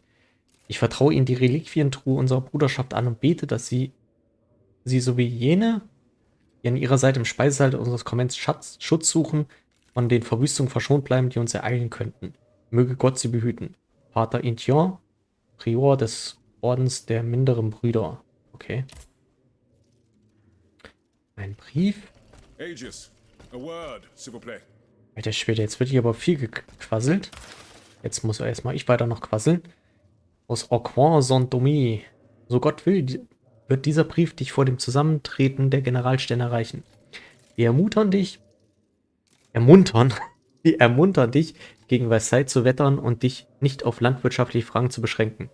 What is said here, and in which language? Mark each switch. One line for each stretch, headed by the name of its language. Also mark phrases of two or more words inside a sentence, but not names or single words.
German: Ich vertraue ihnen die Reliquientruhe unserer Bruderschaft an und bete, dass sie sowie jene, die an ihrer Seite im Speisesaal unseres Konvents Schutz suchen, von den Verwüstungen verschont bleiben, die uns ereilen könnten. Möge Gott sie behüten. Pater Intion, Prior des Ordens der minderen Brüder. Okay. Ein Brief.
English: Aegis, a word,
French: s'il vous plaît.
German: Alter Schwede, jetzt wird hier aber viel gequasselt. Jetzt muss erstmal ich weiter noch quasseln. Aus Aucoin Saint-Domi. So Gott will, wird dieser Brief dich vor dem Zusammentreten der Generalstände erreichen. Wir ermuntern dich, gegen Versailles zu wettern und dich nicht auf landwirtschaftliche Fragen zu beschränken.